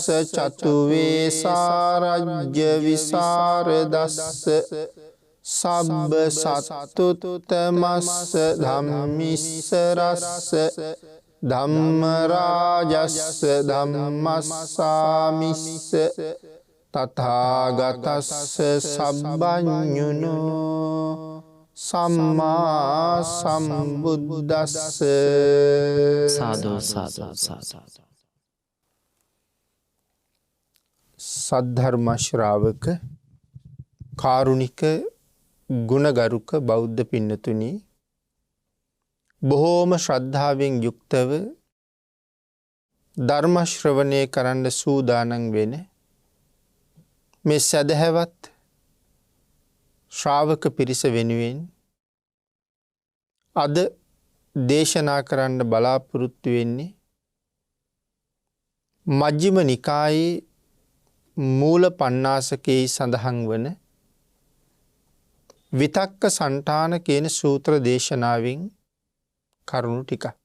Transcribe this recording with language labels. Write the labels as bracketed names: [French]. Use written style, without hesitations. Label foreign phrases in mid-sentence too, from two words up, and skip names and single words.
[Pali] චතු වේසාරජ්‍ය විසරදස්ස සබ්බ සත්තුත්තමස්ස ධම්මිස්ස රස්ස ධම්ම රාජස්ස ධම්මස්සාමිස්ස තථාගතස්ස සබ්බඤුනෝ සම්මා සම්බුද්දස්ස. සාදු සාදු සාදු. [Sinhala] සද්ධර්ම ශ්‍රාවක කාරුණික ගුණගරුක බෞද්ධ පින්නතුනි, බොහෝම ශ්‍රද්ධාවෙන් යුක්තව ධර්ම ශ්‍රවණය කරන්න සූදානම් වෙන මේ සදහැවත් ශ්‍රාවක පිරිස වෙනුවෙන් අද දේශනා කරන්න බලාපොරොත්තු වෙන්නේ මජ්ක්‍ධිම නිකායේ මූල පණ්ණාසකයේ සඳහන් වන විතක්ක සණ්ඨාන කියන සූත්‍ර දේශනාවෙන් කරුණු ටික.